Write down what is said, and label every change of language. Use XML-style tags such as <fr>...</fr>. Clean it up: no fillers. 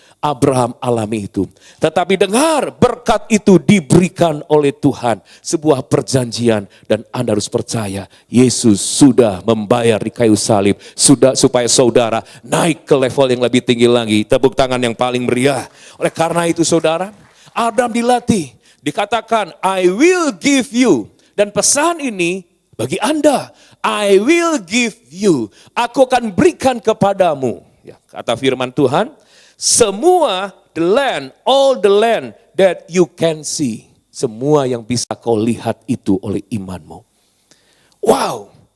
<id>Abraham alami itu. Tetapi dengar, berkat itu diberikan oleh Tuhan. Sebuah perjanjian dan Anda harus percaya. Yesus sudah membayar di kayu salib. Sudah supaya saudara naik ke level yang lebih tinggi lagi. Tepuk tangan yang paling meriah. Oleh karena itu saudara, Abraham dilatih. Dikatakan,</id> <en>I will give you.</en> <id>Dan pesan ini bagi Anda.</id> <en>I will give you.</en> <id>Aku akan berikan kepadamu. Ya, kata firman Tuhan. Semua</id> <en>the land, all the land that you can see.</en> <id>Semua yang bisa kau lihat itu oleh imanmu. Wow.</id>